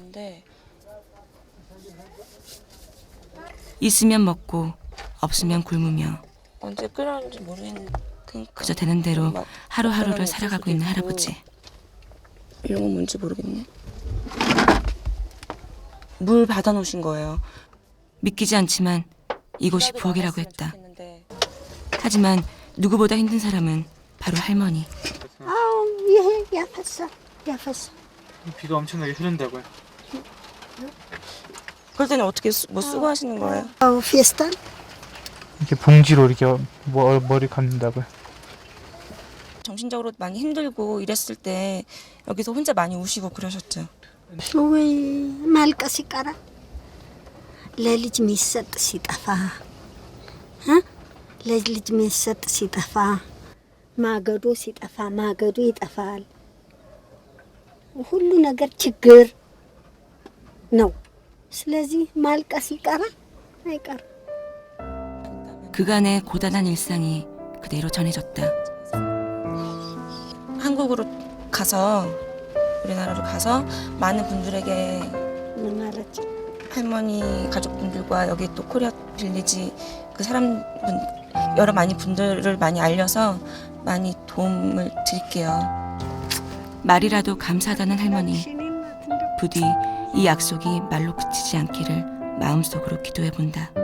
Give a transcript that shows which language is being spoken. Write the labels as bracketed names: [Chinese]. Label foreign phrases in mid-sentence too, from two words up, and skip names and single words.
[Korean] 있으면 먹고 없으면 굶으며 언제 끓였는지 모르겠는데 그저 되는 대로 하루하루를 살아가고 있는 할아버지. 이런 건 뭔지 모르겠네. 물 받아놓으신 거예요. 믿기지 않지만 이곳이 부엌이라고 했다. 하지만 누구보다 힘든 사람은 바로 할머니. [Amharic] አዎ ይሄ ያፈሳል። [Korean] 비가 엄청나게 흐른다고요. 그럴 때는 어떻게 뭐 쓰고 하시는 거예요? [Amharic] አዎ ፌስታል [Korean] 이렇게 봉지로 이렇게 머리 감는다고요. 정신적으로 많이 힘들고 이랬을 때 여기서 혼자 많이 우시고 그러셨죠? [Amharic] ወይ ማልቀስ ይቀራል። ለልጅ የሚሰጥ ሲጠፋ ለልጅ የሚሰጥ ሲጠፋ ማገዶ ሲጠፋ ማገዶ ይጠፋል። ሁሉ ነገር ችግር ነው። ስለዚህ ማልቀስ ይቀራል አይቀርም። [Korean] 그간의 고단한 일상이 그대로 전해졌다. 한국으로 가서 우리나라로 가서 많은 분들에게 [Amharic] ምን ማለት [Korean] 할머니 가족분들과 여기 또 코리아 빌리지 그 사람분 여러 많이 분들을 많이 알려서 많이 도움을 드릴게요. 말이라도 감사하다는 할머니. 부디 이 약속이 말로 그치지 않기를 마음속으로 기도해 본다.